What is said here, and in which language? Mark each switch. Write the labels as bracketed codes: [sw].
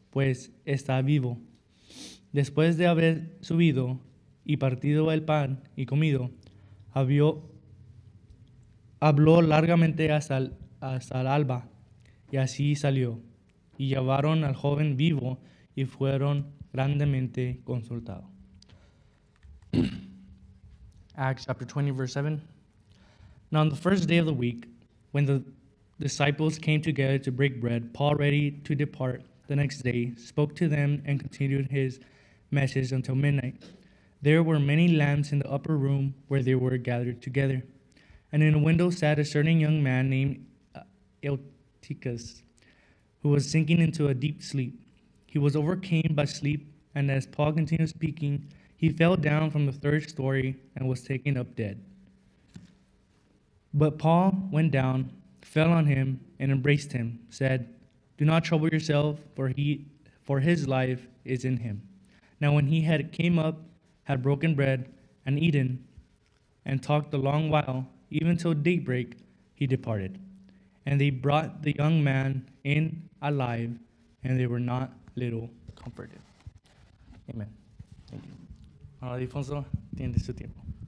[es] pues está vivo. Después de haber subido y partido el pan y comido, habló largamente hasta el alba, y así salió. Y llevaron al joven vivo y fueron grandemente consultados. [en] Acts chapter 20, verse 7. Now on the first day of the week, when the disciples came together to break bread, Paul, ready to depart the next day, spoke to them and continued his message until midnight. There were many lamps in the upper room where they were gathered together. And in a window sat a certain young man named Eutychus, who was sinking into a deep sleep. He was overcome by sleep, and as Paul continued speaking, he fell down from the third story and was taken up dead. But Paul went down, fell on him, and embraced him, said, "Do not trouble yourself, for his life is in him." Now when he had came up, had broken bread, and eaten, and talked a long while, even till daybreak, he departed. And they brought the young man in alive, and they were not little comforted. Amen. Thank you. [es] Ahora, Alfonso, tiene su tiempo.